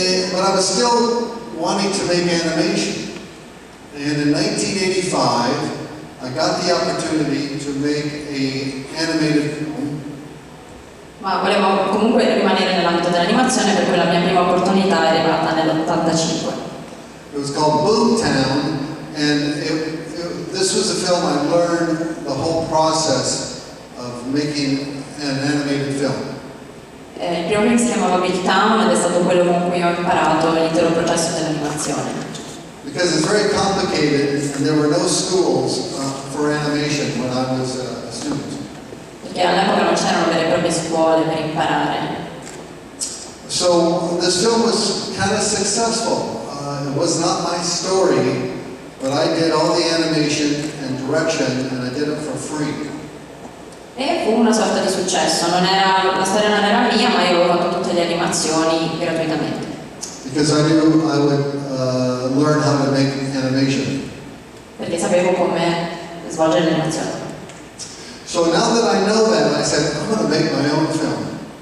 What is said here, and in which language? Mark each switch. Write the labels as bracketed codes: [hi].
[en] But I was still wanting to make animation. And in 1985, I got the opportunity to make an animated film. [it] Ma volevo comunque rimanere nell'ambito dell'animazione, per cui la mia prima opportunità è arrivata nell'85. [en] It was called Boomtown, and this was a film I learned the whole process of making an animated film. [it] Il primo film si chiamava Bill Town ed è stato quello con cui ho imparato l'intero processo dell'animazione. [en] Because it's very complicated, and there were no schools for animation when I was a student. [it] Perché all'epoca non c'erano vere e proprie scuole per imparare. [en] So this film was kind of successful. It was not my story, but I did all the animation and direction, and I did it for free. [it] E fu una sorta di successo, la storia non era mia, ma io avevo fatto tutte le animazioni gratuitamente. [en] Because I knew I would learn how to make animation. [it] Perché sapevo come svolgere l'animazione. [en] So now that I know that, I said, I'm going to make my own film.